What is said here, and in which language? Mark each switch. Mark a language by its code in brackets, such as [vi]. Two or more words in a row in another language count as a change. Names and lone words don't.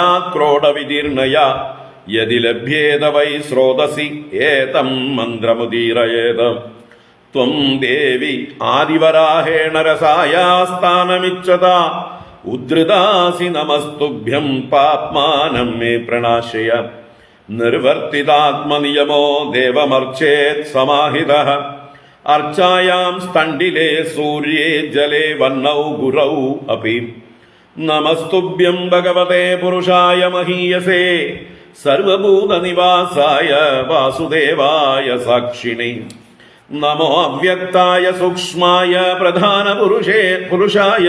[sa] ക്രോഡവിദീർണയാ യദി ലഭ്യേത വൈ സ്രോതസി ഏതം മന്ത്രമുദീരയേത് ത്വം ദേവി ആദിവരാഹേണ രസായാസ്ഥാനമിച്ഛതാ ഉദ്ധൃതാസി നമസ്തുഭ്യം പാപ്മാനം മേ പ്രണാശയ നിർവർത്തിതാത്മനിയമോ ദേവമർച്ചേത് സമാഹിതഃ अर्चायां स्तण्डिले सूर्ये जले वह्नौ गुरौ अपि नमस्तुभ्यं भगवते पुरुषाय महीयसे सर्वभूतनिवासाय वासुदेवाय साक्षिणे नमो अव्यक्ताय सूक्ष्माय प्रधानपुरुषाय